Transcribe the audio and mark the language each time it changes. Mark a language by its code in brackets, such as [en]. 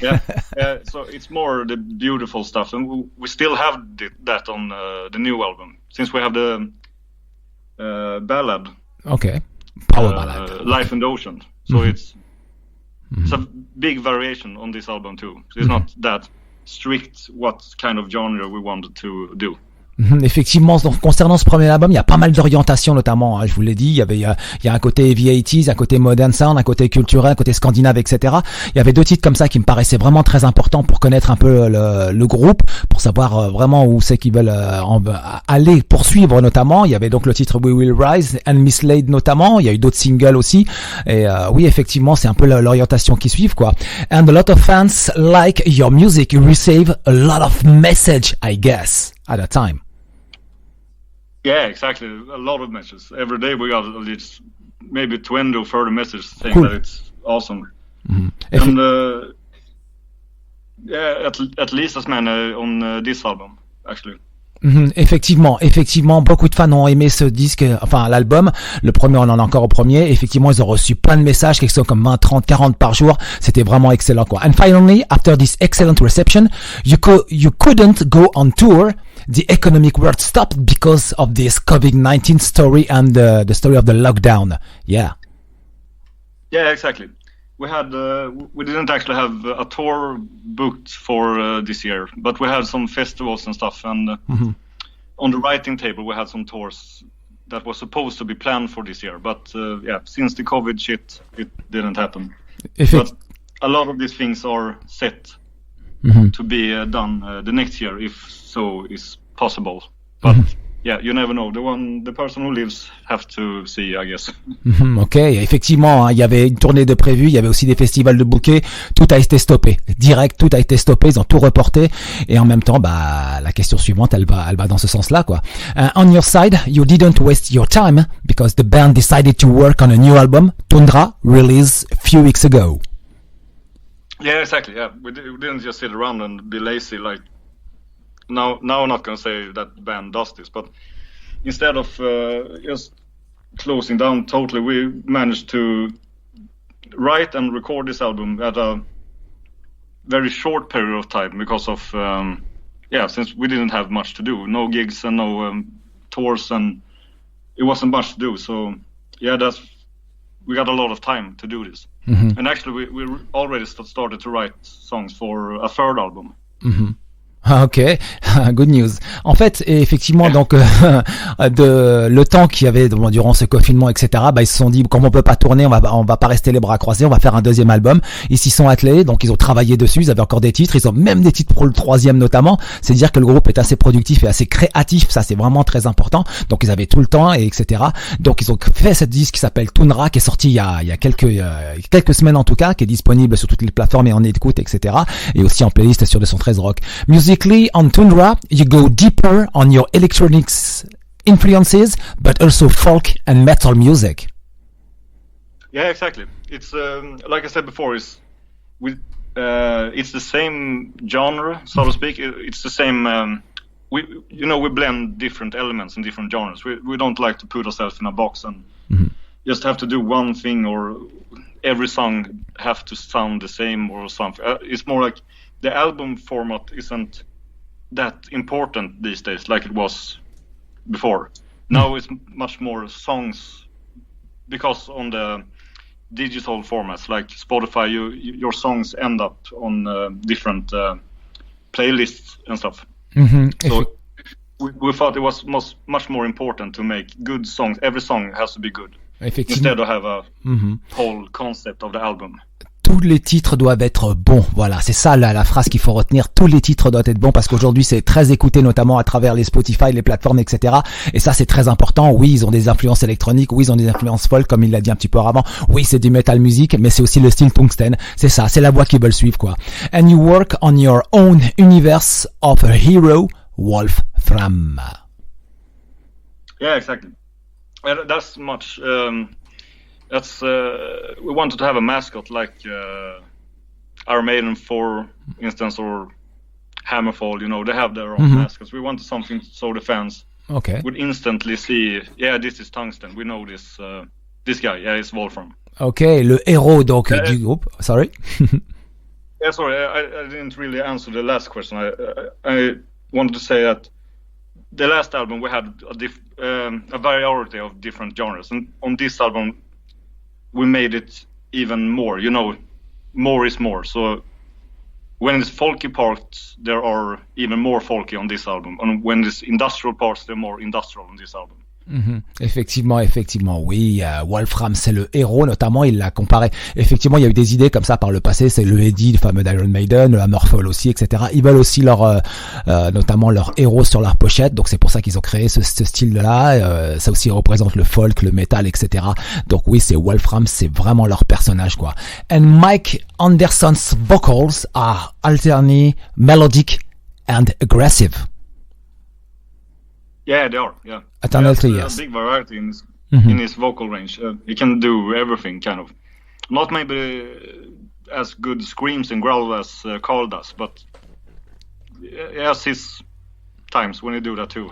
[en] Yeah, so it's more the beautiful stuff, and we still have that on the new album, since we have the ballad. Okay. Power ballad. Life in the Ocean. So it's a big variation on this album too. So it's not that strict what kind of genre we wanted to do. [fr] Effectivement, donc concernant ce premier album, il y a pas mal d'orientations notamment, hein, je vous l'ai dit, il y a un côté heavy 80s, un côté [en] modern sound, [fr] un côté culturel, un côté scandinave, etc. Il y avait deux titres comme ça qui me paraissaient vraiment très importants pour connaître un peu le groupe, pour savoir vraiment où c'est qu'ils veulent aller poursuivre notamment. Il y avait donc le titre We Will Rise and Mislaid notamment, il y a eu d'autres singles aussi, et oui, effectivement, c'est un peu l'orientation qui suivent, quoi. [en] And a lot of fans like your music, you receive a lot of message, I guess, at that time. Yeah, exactly. A lot of messages. Every day we got at least maybe 20 or 30 messages saying cool. that it's awesome. Mm-hmm. And yeah, at least as many on this album, actually. [fr] Effectivement, beaucoup de fans ont aimé ce disque, enfin l'album. Le premier, on en a encore au premier. Effectivement, ils ont reçu plein de messages, quelque chose comme 20, 30, 40 par jour. C'était vraiment excellent, quoi. [en] And finally, after this excellent reception, you couldn't go on tour. The economic world stopped because of this COVID-19 story and the story of the lockdown. Yeah. Yeah, exactly. We had we didn't actually have a tour booked for this year, but we had some festivals and stuff. And on the writing table, we had some tours that was supposed to be planned for this year. But yeah, since the COVID shit, it didn't happen. But a lot of these things are set to be done the next year, if so is possible. But yeah, you never know. The person who lives have to see, I guess. [fr] Ok, effectivement, hein, il y avait une tournée de prévue, il y avait aussi des festivals de bookés, tout a été stoppé. Direct, tout a été stoppé, ils ont tout reporté. Et en même temps, bah, la question suivante, elle va dans ce sens-là, quoi. [en] On your side, you didn't waste your time because the band decided to work on a new album, Tundra, released a few weeks ago. Yeah, exactly. Yeah, we didn't just sit around and be lazy. Like now I'm not gonna say that the band does this, but instead of just closing down totally, we managed to write and record this album at a very short period of time because of since we didn't have much to do, no gigs and no tours, and it wasn't much to do. So yeah, we got a lot of time to do this. And actually we already started to write songs for a third album. Ok, good news. [fr] En fait, effectivement, donc le temps qu'il y avait durant ce confinement, etc. Bah, ils se sont dit, comme on peut pas tourner, on va pas rester les bras croisés, on va faire un deuxième album. Ils s'y sont attelés, donc ils ont travaillé dessus. Ils avaient encore des titres, ils ont même des titres pour le troisième notamment. C'est dire que le groupe est assez productif et assez créatif. Ça, c'est vraiment très important. Donc ils avaient tout le temps et etc. Donc ils ont fait cette disque qui s'appelle Tundra, qui est sorti il y a quelques semaines en tout cas, qui est disponible sur toutes les plateformes et en écoute, etc. Et aussi en playlist sur 213Rock. [en] Musically, on Tundra, you go deeper on your electronics influences, but also folk and metal music. Yeah, exactly. It's like I said before, it's the same genre, so to speak. It's the same. We blend different elements in different genres. We don't like to put ourselves in a box and just have to do one thing, or every song have to sound the same or something. It's more like the album format isn't that important these days like it was before. Now it's much more songs, because on the digital formats like Spotify, your songs end up on different playlists and stuff. So we thought it was much more important to make good songs. Every song has to be good instead of have a whole concept of the album. [fr] Tous les titres doivent être bons. Voilà, c'est ça la phrase qu'il faut retenir. Tous les titres doivent être bons parce qu'aujourd'hui c'est très écouté, notamment à travers les Spotify, les plateformes, etc. Et ça c'est très important. Oui, ils ont des influences électroniques. Oui, ils ont des influences folk, comme il l'a dit un petit peu avant. Oui, c'est du metal music, mais c'est aussi le style Tungsten. C'est ça, c'est la voie qu'ils veulent suivre, quoi. [en] And you work on your own universe of a hero, Volfram. Yeah, exactly. That's much. We wanted to have a mascot like Iron Maiden, for instance, or Hammerfall. They have their own mascots. We wanted something so the fans would instantly see, yeah, this is Tungsten. We know this guy. Yeah, it's Volfram. [fr] Ok, le héros donc du groupe. [en] Sorry. Yeah, sorry, I didn't really answer the last question. I wanted to say that the last album we had a variety of different genres, and on this album we made it even more. More is more. So when it's folky parts, there are even more folky on this album. And when it's industrial parts, they're more industrial on this album. [fr] Effectivement, oui. Volfram, c'est le héros, notamment, il l'a comparé. Effectivement, il y a eu des idées comme ça par le passé. C'est le Eddie, le fameux d'Iron Maiden, le Hammerfall aussi, etc. Ils veulent aussi notamment leur héros sur leur pochette. Donc c'est pour ça qu'ils ont créé ce style-là. Ça aussi représente le folk, le metal, etc. Donc oui, c'est Volfram, c'est vraiment leur personnage, quoi. [en] And Mike Anderson's vocals are alternate, melodic, and aggressive. Yeah, they are. Yeah, alternately, yes. A big variety in his vocal range. He can do everything, kind of. Not maybe as good screams and growl as Karl does, but he has his times when he do that too.